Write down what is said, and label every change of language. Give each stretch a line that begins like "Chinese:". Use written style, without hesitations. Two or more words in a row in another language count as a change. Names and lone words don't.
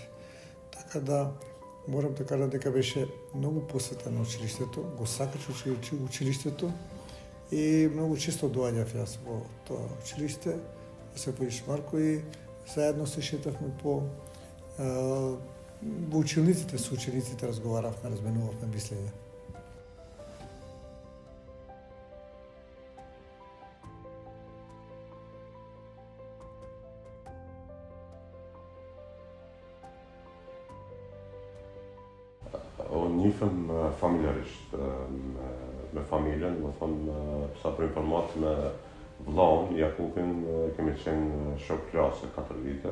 Macedonian: Така да, морам да кажам дека беше многу посветен на училиштето, го сакаше училиштето и многу често доаѓав јас во тоа училиште, во Зефирич Марко и заедно се шетавме по во училниците со учениците, разговаравме, разменувавме мислење.
Albanian: Unë njifëm familjarisht me familjen, më thonë sa për informat me vllaun, Jakupin, kemi qenë shok klase 4 vite.